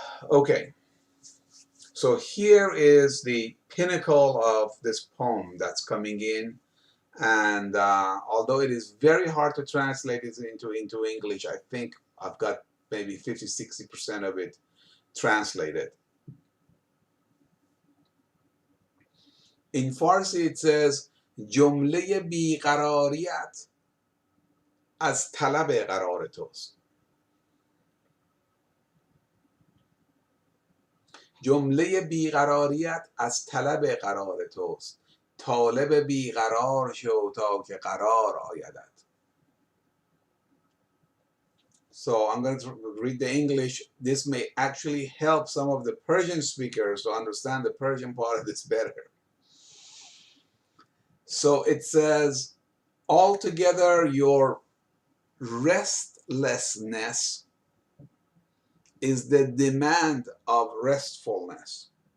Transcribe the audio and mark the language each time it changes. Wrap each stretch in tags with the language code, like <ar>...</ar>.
<en>Okay, so here is the pinnacle of this poem that's coming in, and although it is very hard to translate it into English, I think I've got maybe 50-60% of it translated. In Farsi it says</en> <fa>جمله بیقراریت از طلب قرار توست. جمله بیقراریت از طلب قرار توست. طالب بیقرار شو تا که قرار آیدت.</fa> <en>So I'm going to read the English. This may actually help some of the Persian speakers to understand the Persian part of this better. So it says, altogether your restlessness is the demand of restfulness.</en>